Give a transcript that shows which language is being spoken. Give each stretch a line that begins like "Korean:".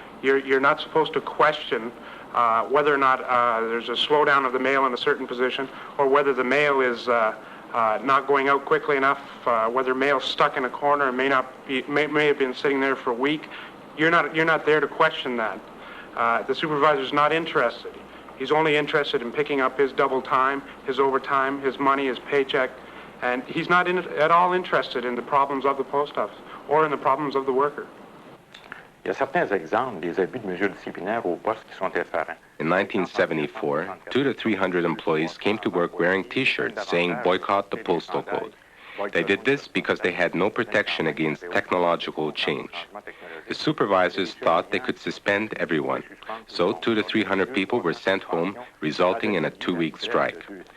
English: You're not supposed to question whether or not there's a slowdown of the mail in a certain position, or whether the mail is not going out quickly enough, whether mail's stuck in a corner and may have been sitting there for a week. You're not there to question that. The supervisor's not interested. He's only interested in picking up his double time, his overtime, his money, his paycheck, and he's not at all interested in the problems of the post office or in the problems of the worker.
French: Il y a certains exemples des abus de mesures disciplinaires au poste qui sont effarants.
English: In 1974, 200 to 300 employees came to work wearing T-shirts saying boycott the postal code. They did this because they had no protection against technological change. The supervisors thought they could suspend everyone, so 200 to 300 people were sent home, resulting in a 2-week strike.